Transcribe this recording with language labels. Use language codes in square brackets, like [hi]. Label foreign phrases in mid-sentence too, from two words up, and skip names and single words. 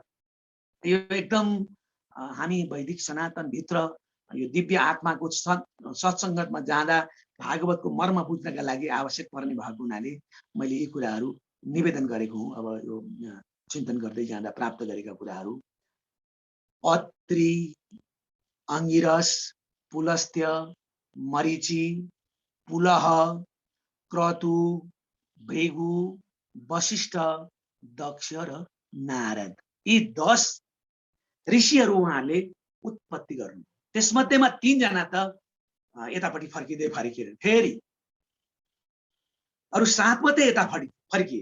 [ne] यो एकदम हामी वैदिक सनातन भित्र यो दिव्य आत्माको सत्सङ्गतमा जाँदा भागवतको मर्म बुझ्नका लागि आवश्यक पर्ने भएको हुनाले मैले यी कुराहरू निवेदन गरेको हुँ। अब यो चिन्तन गर्दै जाँदा प्राप्त गरेका कुराहरू अत्रि, अंगिरस, पुलस्त्य, मरीचि, पुलह, क्रतु, भृगु, वशिष्ठ, दक्ष र नारद, यी 10 ऋषिहरू उहाँले उत्पत्ति गर्नु। त्यसमध्येमा 3 जना त यतापट्टि फर्किँदै फर्किए, फेरि अरू 7 मात्रै यता फर्किए।